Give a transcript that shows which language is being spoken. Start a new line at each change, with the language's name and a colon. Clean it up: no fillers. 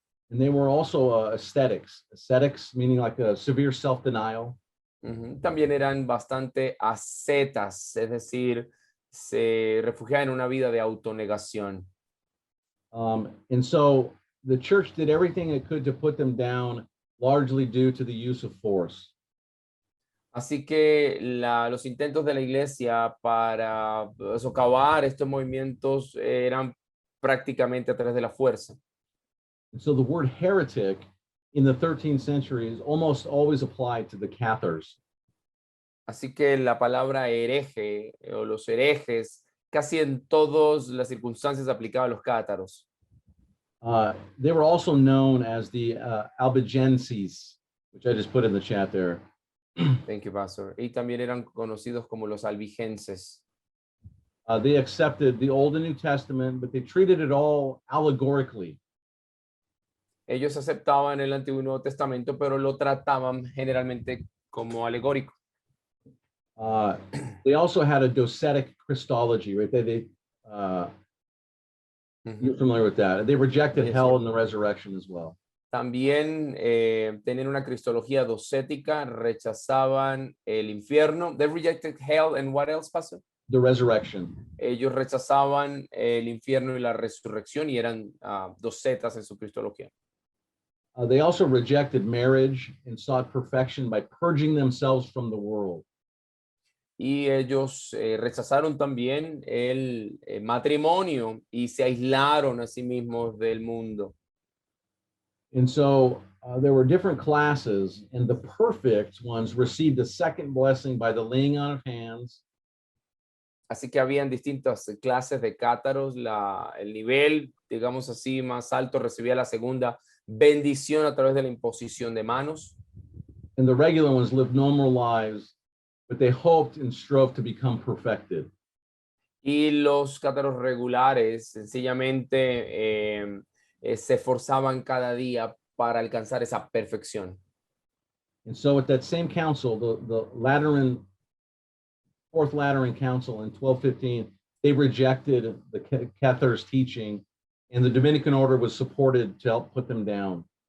English: And they were also ascetics meaning like a severe self-denial.
Spanish: También eran bastante ascetas, es decir, se refugiaban en una vida de autonegación.
English: And so the church did everything it could to put them down, largely due to the use of force.
Spanish: Así que los intentos de la iglesia para socavar estos movimientos eran prácticamente a través de la fuerza.
English: And so the word heretic in the 13th century is almost always applied to the Cathars.
Spanish: Así que la palabra hereje o los herejes casi en todas las circunstancias aplicaba a los cátaros.
English: They were also known as the Albigenses, which I just put in the chat there. Thank you, Pastor.
Spanish: Y también eran conocidos como los albigenses.
English: They accepted the Old and New Testament, but they treated it all allegorically.
Spanish: Ellos aceptaban el Antiguo y Nuevo Testamento, pero lo trataban generalmente como alegórico.
English: They also had a docetic Christology, right? You're familiar with that. They rejected Yes, hell sir. and the resurrection as well.
Spanish: También tenían una cristología docética, rechazaban el infierno.
English: They rejected hell and what else, Pastor? The resurrection.
Spanish: Ellos rechazaban el infierno y la resurrección, y eran docetas en su cristología.
English: They also rejected marriage and sought perfection by purging themselves from the world.
Spanish: Y ellos rechazaron también el matrimonio y se aislaron a sí mismos del mundo.
English: And so there were different classes, and the perfect ones received a second blessing by the laying on of hands.
Spanish: Así que habían distintas clases de cátaros. El nivel, digamos así, más alto recibía la segunda bendición a través de la imposición de manos.
English: And the regular ones lived normal lives, but they hoped and strove to become perfected.
Spanish: Y los cátaros regulares sencillamente se esforzaban cada día para alcanzar esa perfección.
English: And so at that same council, the Fourth Lateran Council in 1215, they rejected the Cathars' teaching, and the Dominican order was supported to help put them down.